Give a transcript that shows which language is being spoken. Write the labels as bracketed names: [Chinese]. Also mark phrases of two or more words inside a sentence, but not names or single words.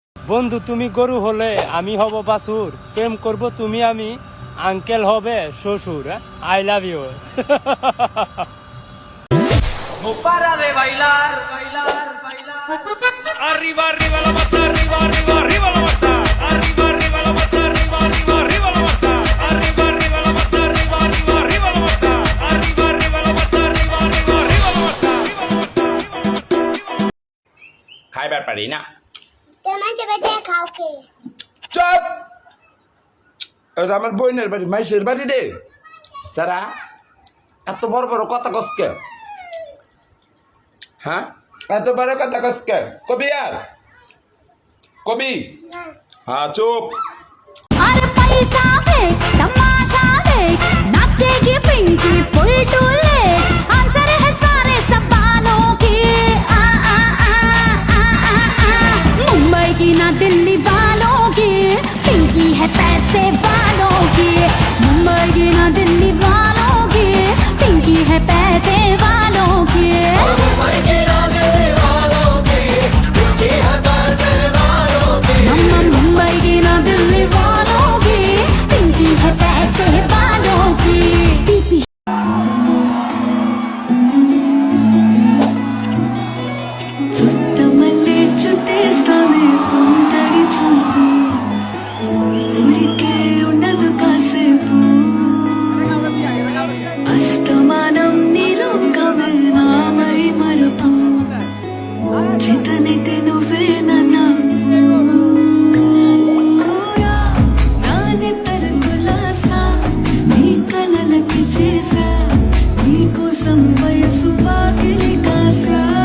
[Bangla] বন্ধু তুমি গরু হলে আমি হব বাছুর, প্রেম করব তুমি আমি, আঙ্কেল হবে শ্বশুর। [English] I love you. [Spanish] No para de bailar, bailar, bailar. Arriba, arriba la mata, arriba, arriba, arriba la mata. Arriba, arriba la mata, arriba, arriba, arriba la mata. Arriba, arriba la mata, arriba, arriba, arriba la mata. Arriba, arriba la mata, arriba, arriba, arriba la mata. [Bangla] খাইবার পারি না। তোমার যাবে দেখাও কে? চুপ! এটা আমার বোনের বাড়ি, মাইশের বাড়ি রে। সারা এত বড় বড় কথা কসকে, হ্যাঁ এত বড় কথা কসকে? কবি আর কবি, হ্যাঁ চুপ। [Hindi] अरे पैसा देख तमाशा देख नाचेगी पिंकी पुलटू ले आंसर है सारे सवालों के आ आ आ आ आ आ मुंबई की ना दिल्ली वालों की पिंकी है पैसे वालों की मुंबई की ना दिल्ली वालों की पिंकी है पैसे वालों की मम्मा मुंबई की ना दिल्ली वालों की पिंकी है पैसे वालों की पीपी [Telugu] చుట్టమల్లే చుట్టేస్తానే కొంటరి చూపు ఊరికే ఉండదు కాసేపు అస్తమానం నీలోకమే నామై మరపు చితనైతే నువ్వే నన్ను నాని తరకులాసా నీ కలలకి చేసా నీకోసం వయసు వాకిలి కాసా